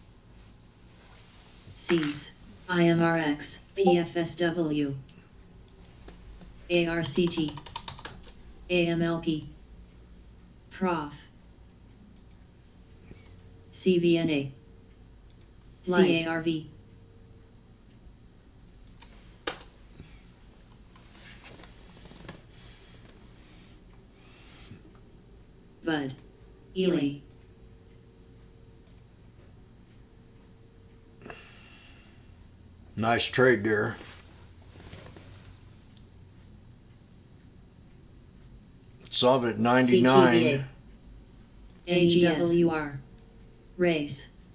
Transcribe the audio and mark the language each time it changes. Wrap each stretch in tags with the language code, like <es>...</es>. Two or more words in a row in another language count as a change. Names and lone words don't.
<en>Cs, IMRX, PFSW, ARCT, AMLP, Prof, CVNA, CARV, VUD, Ely, Nice trade there. Solve it at 99. CTVA, AGWR, Race,</en>